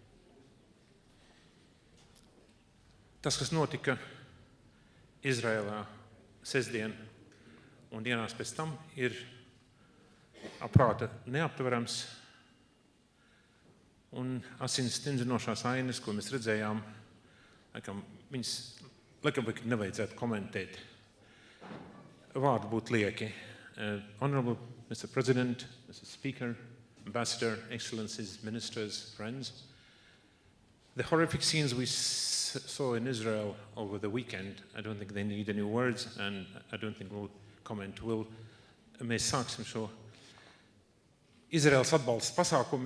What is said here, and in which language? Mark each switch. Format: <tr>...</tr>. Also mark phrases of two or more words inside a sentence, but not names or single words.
<lv>Tas, kas notika Izraēlā sestdien un dienās pēc tam, ir aprāta neaptverams, un asins stingzinošās ainas, ko mēs redzējām, laikam nevajadzētu komentēt. Vārdi būtu lieki.</lv> <en>Honorable Mr. President, Mr. Speaker, Ambassador, Excellencies, Ministers, friends, the horrific scenes we saw in Israel over the weekend, I don't think they need any words, and I don't think we'll comment.</en> <lv>Mēs sāksim šo Izraēlas atbalsta pasākumu.</lv>